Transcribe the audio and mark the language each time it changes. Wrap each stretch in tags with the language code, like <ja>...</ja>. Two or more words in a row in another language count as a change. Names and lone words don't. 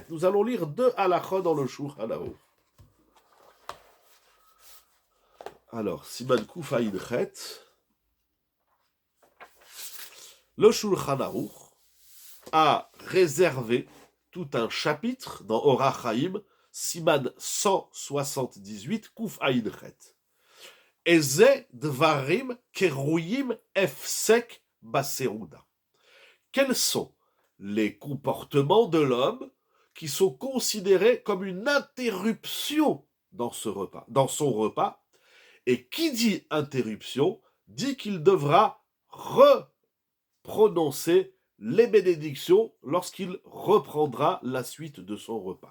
<fr>Nous allons lire deux halachot dans le Shulchan Aruch. Alors,</fr> <he>סימן קוף עין חית,</he> <fr>le Shulchan Aruch a réservé tout un chapitre dans Orach Chaim, Siman 178,</fr> <he>קוף עין חית. איזה דברים קרויים הפסק בסעודה.</he> <fr>Quels sont les comportements de l'homme qui sont considérés comme une interruption dans son repas, et qui dit interruption dit qu'il devra reprononcer les bénédictions lorsqu'il reprendra la suite de son repas.</fr>